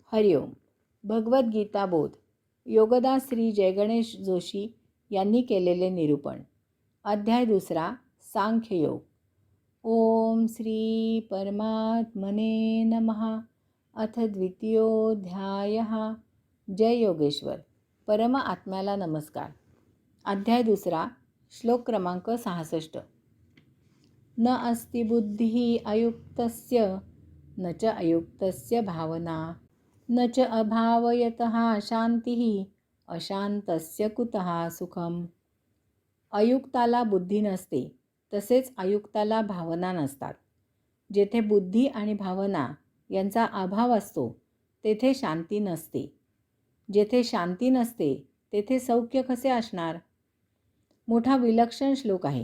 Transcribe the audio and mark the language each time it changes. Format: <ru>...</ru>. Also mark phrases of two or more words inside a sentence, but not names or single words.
<mr>हरिओम. भगवद्गीता बोध. योगदास श्री जयगणेश जोशी यांनी केलेले निरूपण. अध्याय 2.</mr> <sa>सांख्ययोग. ओम श्री परमात्मने नमः. अथ द्वितीयोऽध्यायः. जय योगेश्वर.</sa> <mr>परम आत्म्याला नमस्कार. अध्याय 2. श्लोक क्रमांक 66.</mr> <sa>न अस्ति बुद्धिः अयुक्तस्य न च अयुक्तस्य भावना न च अभावयतः शांतिः अशांतस्य कुतः सुखम.</sa> <mr>अयुक्ताला बुद्धी नसते, तसेच अयुक्ताला भावना नसतात. जेथे बुद्धी आणि भावना यांचा अभाव असतो तेथे शांती नसते. जेथे शांती नसते तेथे सौख्य कसे असणार? मोठा विलक्षण श्लोक आहे.</mr>